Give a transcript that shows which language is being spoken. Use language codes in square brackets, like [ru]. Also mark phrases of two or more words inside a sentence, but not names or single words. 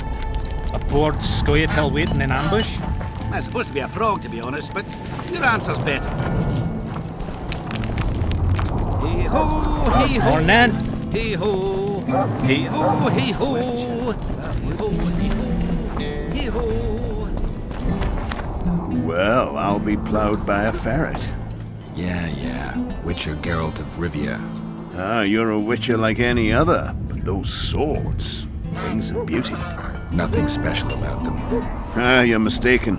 [en] A bored scoia'tail waiting in ambush? That's supposed to be a frog, to be honest, but your answer's better. Hey-ho, hey-ho. Morning. Hey-ho, hey-ho, hey-ho. Hey-ho, hey-ho, hey-ho. Well, I'll be ploughed by a ferret. Yeah. Witcher Geralt of Rivia. Ah, you're a witcher like any other, but those swords, things of beauty. Nothing special about them. Ah, you're mistaken.